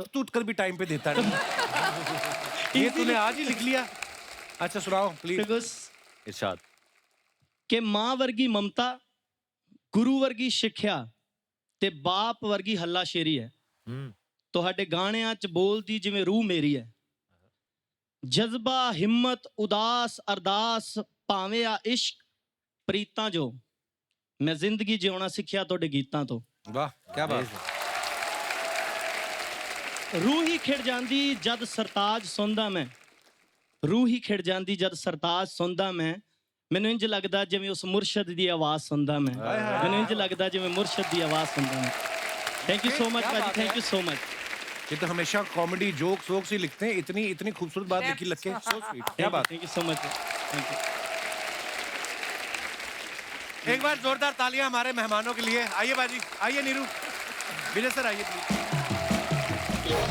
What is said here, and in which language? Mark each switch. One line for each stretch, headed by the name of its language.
Hindi: Script तू कर भी टाइम पे देता नहीं. ये तूने आज ही लिख लिया. अच्छा सुनाओ प्लीज. इरशाद.
Punjabi: कि मां वर्गी ममता, गुरु वर्गी ਸਿੱਖਿਆ ਤੇ ਬਾਪ ਵਰਗੀ ਹੱਲਾਸ਼ੇਰੀ ਹੈ. ਤੁਹਾਡੇ ਗਾਣਿਆਂ 'ਚ ਬੋਲਦੀ ਜਿਵੇਂ ਰੂਹ ਮੇਰੀ ਹੈ. ਜਜ਼ਬਾ, ਹਿੰਮਤ, ਉਦਾਸ, ਅਰਦਾਸ, ਭਾਵੇਂ ਆ ਇਸ਼ਕ, ਪ੍ਰੀਤਾਂ ਜੋ ਮੈਂ ਜ਼ਿੰਦਗੀ ਜਿਉਣਾ ਸਿੱਖਿਆ ਤੁਹਾਡੇ ਗੀਤਾਂ ਤੋਂ. ਵਾਹ ਕੀ ਬਾਤ. ਰੂਹ ਹੀ ਖਿੜ ਜਾਂਦੀ ਜਦ ਸਰਤਾਜ ਸੁਣਦਾ ਮੈਂ. ਰੂਹ ਹੀ ਖਿੜ ਜਾਂਦੀ ਜਦ ਸਰਤਾਜ ਸੁਣਦਾ ਮੈਂ. ਮੈਨੂੰ ਇੰਜ ਲੱਗਦਾ ਜਿਵੇਂ ਉਸ ਮੁਰਸ਼ਦ ਦੀ ਆਵਾਜ਼ ਸੁਣਦਾ ਮੈਂ. ਮੈਨੂੰ ਇੰਜ ਲੱਗਦਾ ਜਿਵੇਂ ਮੁਰਸ਼ਦ ਦੀ ਆਵਾਜ਼ ਸੁਣਦਾ ਮੈਂ.
English: Thank you so much भाजी, thank you so much.
Hindi: ये तो हमेशा कॉमेडी जोक्स वोक्स ही लिखते हैं. इतनी इतनी खूबसूरत बात लिखी लग के. So sweet. क्या बात.
English: Thank you so much. Thank you.
Hindi: एक बार जोरदार तालियां हमारे मेहमानों के लिए. आइए बाजी, आइए नीरू, विजय सर आइए प्लीज.